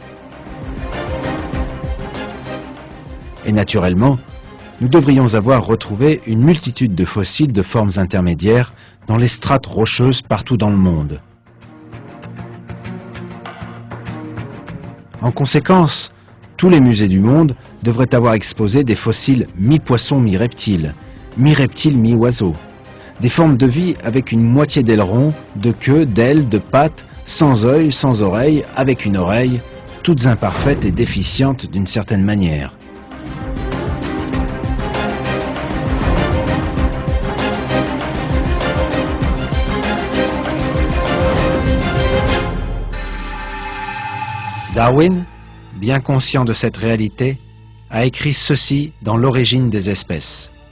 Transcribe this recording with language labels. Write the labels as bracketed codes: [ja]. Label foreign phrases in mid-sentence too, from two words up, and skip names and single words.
[fr] Et naturellement, nous devrions avoir retrouvé une multitude de fossiles de formes intermédiaires dans les strates rocheuses partout dans le monde. En conséquence, tous les musées du monde devraient avoir exposé des fossiles mi-poisson, mi-reptile, mi-reptile, mi-oiseau. Des formes de vie avec une moitié d'aileron, de queue, d'ailes, de pattes, sans œil, sans oreille, avec une oreille, toutes imparfaites et déficientes d'une certaine manière. Darwin, bien conscient de cette réalité, a écrit ceci dans L'origine des espèces.